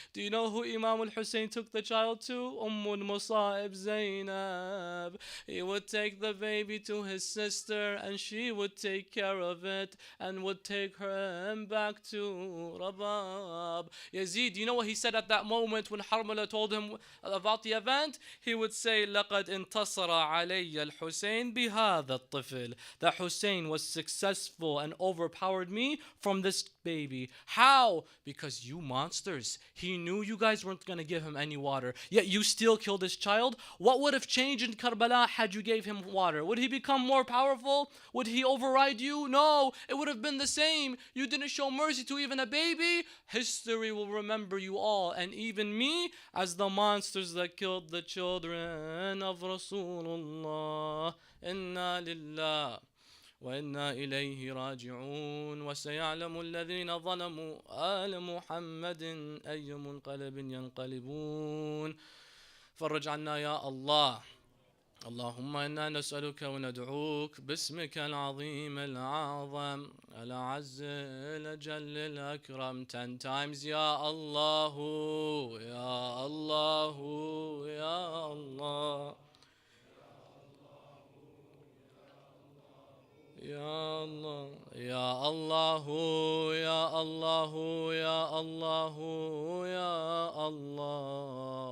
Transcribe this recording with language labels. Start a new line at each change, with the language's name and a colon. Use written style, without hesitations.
English: Do you know who Imam al-Hussein took the child to? Musa'ib Zainab. He would take the baby to his sister, and she would take care of it and would take him back to Rabab. Yazid, you know what he said at that moment when Harmala told him about the event? He would say,
Arabic: لَقَدْ انتصر علي الحسين بهذا الطفل.
English: That Hussein was successful and overpowered me from this baby. How? Because you monsters. He knew you guys weren't going to give him any water, yet you still killed his child. What would have changed in Karbala had you gave him water? Would he become more powerful? Would he override you? No, it would have been the same. You didn't show mercy to even a baby. History will remember you all, and even me, as the monsters that killed the children of Rasulullah.
Arabic: Inna lillah وإنا إليه راجعون وسيعلم الذين ظلموا آل محمد أي منقلب ينقلبون فرج عنا يا الله. اللهم إنا نسألك وندعوك باسمك العظيم الأعظم الأعز الأجل الأكرم
English: 10 times
Arabic: يا الله يا الله يا الله يا الله يا الله يا الله يا الله يا الله.